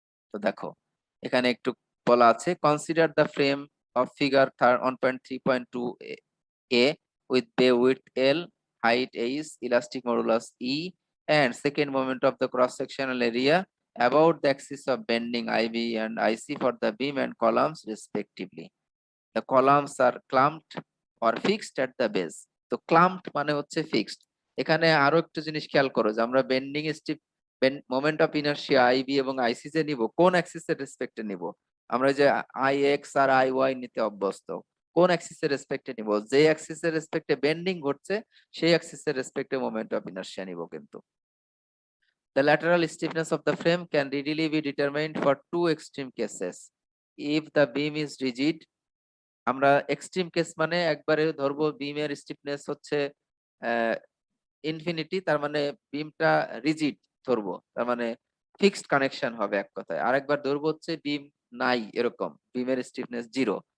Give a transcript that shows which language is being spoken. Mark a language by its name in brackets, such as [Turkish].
[Bangla] তো দেখো, এখানে একটু বলা আছে, [English] Consider the frame of figure 1.3.2 a with bay width L, height H, elastic modulus E, and second moment of the cross sectional area about the axis of bending IB and IC for the beam and columns respectively. The columns are clamped or fixed at the base. [Bangla] তো clamped মানে হচ্ছে fixed. এখানে আরো একটা জিনিস খেয়াল করো যে আমরা bending steep moment of inertia IB এবং আইসি যে নিব কোন অ্যাক্সিসের রেসপেক্টে নিব? আমরা যে I x আর I Y নিতে অভ্যস্ত, কোন অ্যাক্সিসের রেসপেক্টে নিব? যে অ্যাক্সিসের রেসপেক্টে বেন্ডিং ঘটছে সেই অ্যাক্সিসের রেসপেক্টে মোমেন্ট অফ ইনার্শিয়া নিব কিন্তু। [English] The lateral stiffness of the frame can readily be determined for two extreme cases. If the beam is rigid, [Bangla] আমরা এক্সট্রিম কেস মানে একবারে ধরবো বিমের স্টিফনেস হচ্ছে ইনফিনিটি, তার মানে বিমটা রিজিড ধরবো, তার মানে ফিক্সড কানেকশন হবে এক কথায়। আরেকবার ধরবো হচ্ছে বিম নাই, এরকম বিমের স্টিফনেস জিরো।